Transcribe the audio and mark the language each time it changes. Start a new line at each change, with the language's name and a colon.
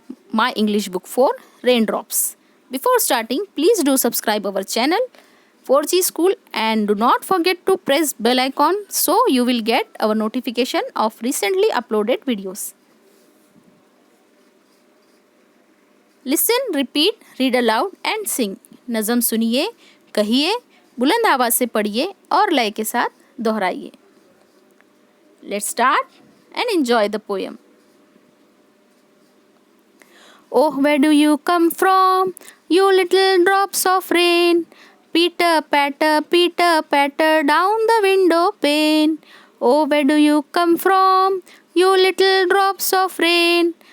English: My English book 4, Raindrops. Before starting, please do subscribe our channel 4G School and do not forget to press bell icon so you will get our notification of recently uploaded videos. Listen, repeat, read aloud and sing.
Urdu: नज़म सुनिए, कहिए, बुलंद आवाज़ से पढ़िए और लय के साथ दोहराइए.
English: Let's start and enjoy the poem. Oh, where do you come from, you little drops of rain? Peter, patter down the window pane. Oh, where do you come from, you little drops of rain?